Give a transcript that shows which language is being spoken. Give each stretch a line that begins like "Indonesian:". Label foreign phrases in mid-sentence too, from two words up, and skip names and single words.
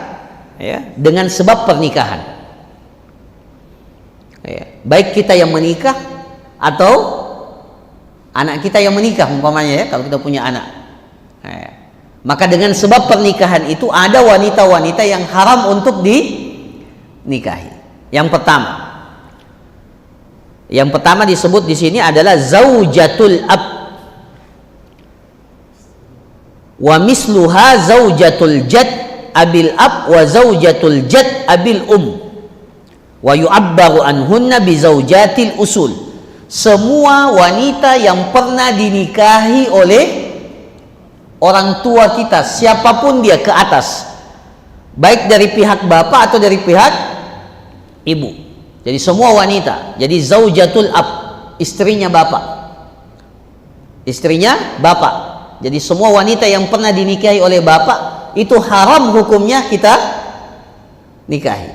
Indonesian: Ya, dengan sebab pernikahan. Ya, baik kita yang menikah atau anak kita yang menikah, umpamanya, ya, kalau kita punya anak. Ya, maka dengan sebab pernikahan itu ada wanita-wanita yang haram untuk dinikahi. Yang pertama disebut di sini adalah
Arabic: زوجة الأب. ومثلها زوجة الجد أبي الأب وزوجة الجد أبي ويعبر عنهن بزوجة الأصول.
Indonesian: Semua wanita yang pernah dinikahi oleh orang tua kita, siapapun dia ke atas, baik dari pihak bapak atau dari pihak ibu. Jadi semua wanita. Jadi
Arabic: زوجة الأب,
Indonesian: istrinya bapak. Jadi semua wanita yang pernah dinikahi oleh bapak itu haram hukumnya kita nikahi.